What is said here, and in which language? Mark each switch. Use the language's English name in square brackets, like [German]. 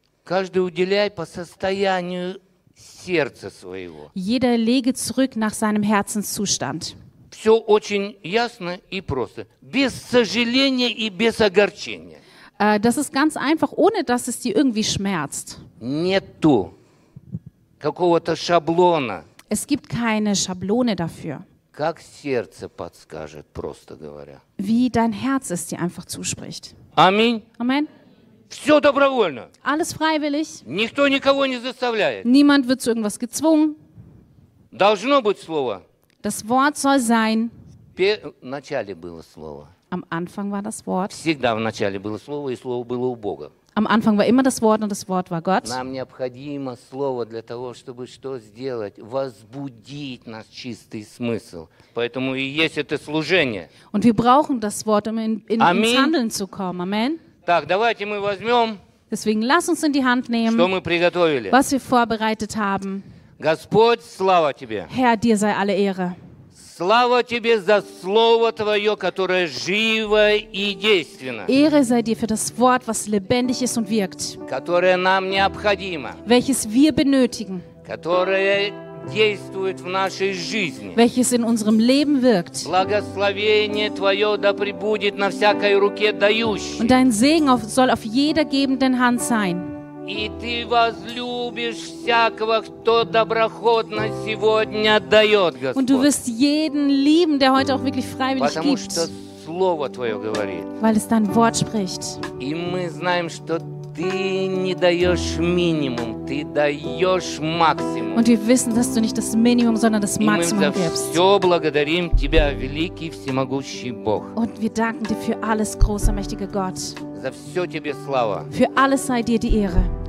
[Russian] Каждый уделяй по состоянию сердца своего. [German] Jeder lege zurück nach seinem Herzenszustand. [Russian] Все очень ясно и просто. Без сожаления и без огорчения. [German] Das ist ganz einfach, ohne dass es dir irgendwie schmerzt. [Russian] Нету какого-то шаблона. [German] Es gibt keine Schablone dafür. [Russian] Как сердце подскажет, просто говоря. [German] Wie dein Herz es dir einfach zuspricht. [Russian] Аминь. [German] Amen. [Russian] Все добровольно. [German] Alles freiwillig. [Russian] Никто никого не заставляет. [German] Niemand wird zu irgendwas gezwungen. [Russian] Должно быть слово. [German] Das Wort soll sein. [Russian] Вначале было слово. [German] Am Anfang war das Wort. [Russian] Всегда в начале было слово, и слово было у Бога. [German] Am Anfang war immer das Wort und das Wort war Gott. [Russian] Нам необходимо слово для того, чтобы что сделать? Возбудить наш чистый смысл. Поэтому и есть это служение. [German] Und wir brauchen das Wort, um ins Handeln zu kommen. Amen. [Russian] Так, давайте мы возьмем. [German] Deswegen lass uns in die Hand nehmen. [Russian] Что мы приготовили? [German] Was wir vorbereitet haben. [Russian] Господь, слава тебе. [German] Herr, dir sei alle Ehre. [Russian] Слава тебе за слово твое, которое живо и действенно. [German] Ehre sei dir für das Wort, was lebendig ist und wirkt. [Russian] Которое нам необходимо. [German] Welches wir benötigen. [Russian] Которое действует в нашей жизни. [German] Welches in unserem Leben wirkt. [Russian] Благословение твое да пребудет на всякой руке дающей. [German] Und dein Segen soll auf jeder gebenden Hand sein. [Russian] И ты возлюбишь всякого, кто доброхотно сегодня дает, Господь. [German] Und du wirst jeden lieben, der heute auch wirklich freiwillig gibt. [Russian] Потому что слово твое говорит. [German] Weil es dein Wort spricht. [Russian] И мы знаем, что ты не даешь минимум, ты даешь максимум. [German] Und wir wissen, dass du nicht das Minimum, sondern das Maximum gibst. [Russian] И мы за все благодарим тебя, великий всемогущий Бог. [German] Und wir danken dir für alles, großer, mächtiger Gott. [Russian] За все тебе слава. [German] Für alles sei dir die Ehre.